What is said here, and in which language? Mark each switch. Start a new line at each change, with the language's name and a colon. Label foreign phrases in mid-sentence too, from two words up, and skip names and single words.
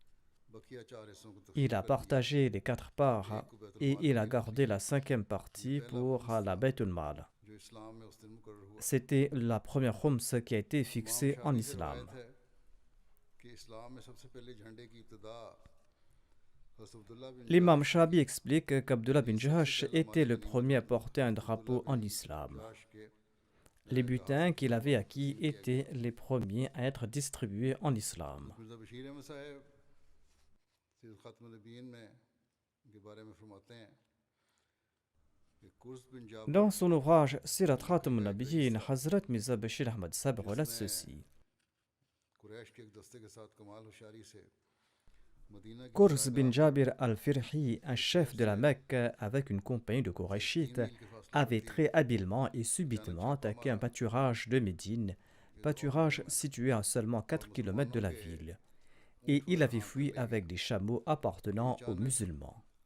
French: Il a partagé les 4 parts et il a gardé la 5e partie pour la Bayt al-Mal. C'était la première khums qui a été fixée en islam. L'imam Shabi explique qu'Abdullah bin Jahash était le premier à porter un drapeau en islam. Les butins qu'il avait acquis étaient les premiers à être distribués en islam. Dans son ouvrage Sirat Khatam al-Nabiyyin, Hazrat Mirza Bashir Ahmad Sahib relate ceci: Qurs bin Jabir al-Firhi, un chef de la Mecque avec une compagnie de Qurayshites, avait très habilement et subitement attaqué un pâturage de Médine, pâturage situé à seulement 4 km de la ville, et il avait fui avec des chameaux appartenant aux musulmans.